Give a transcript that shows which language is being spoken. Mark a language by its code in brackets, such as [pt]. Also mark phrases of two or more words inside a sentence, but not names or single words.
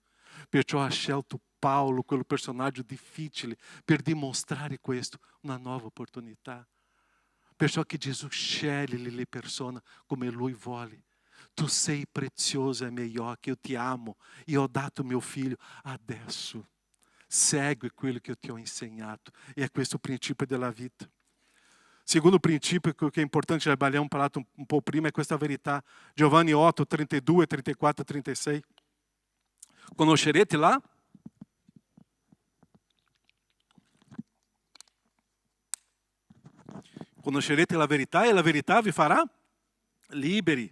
[it] Perciò ha scelto Paolo, quel personaggio difficile, per dimostrare questo, una nuova opportunità. Perciò che Gesù sceglie le persone come Lui vuole. Tu sei prezioso ai miei occhi, io ti amo, io ho dato mio figlio. Adesso segue quello che io ti ho insegnato. E è questo il principio della vita. [pt] Segundo princípio que é importante, já [it] abbiamo parlato [pt] um pouco prima, é [it] questa verità. Giovanni 8, 32, 34, 36. Conoscerete lá? Conoscerete la verità e la verità vi farà liberi.